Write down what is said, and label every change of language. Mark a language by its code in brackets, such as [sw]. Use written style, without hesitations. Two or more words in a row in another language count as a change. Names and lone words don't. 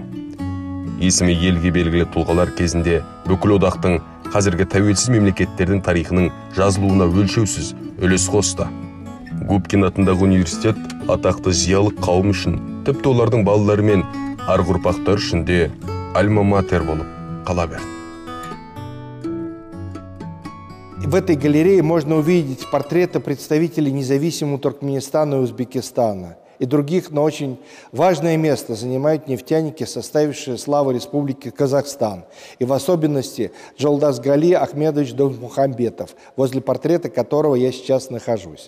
[kk] Есімі елге белгілі тұлғалар кезінде бүкіл одақтың қазіргі тәуелсіз мемлекеттердің тарихының жазылуына өлшеусіз үлес қосты. Губкин атындағы университет атақты зиялы қауым үшін, тіпті олардың балалары мен арғы ұрпақтар үшін де альма-матер болып қала берді. [ru] В этой галерее можно увидеть портреты представителей независимого Туркменистана и Узбекистана. и других, но очень важное место занимают нефтяники, составившие славу Республики Казахстан, и в особенности Жолдасгали Ахмедович Досмухамбетов, возле портрета которого я сейчас нахожусь.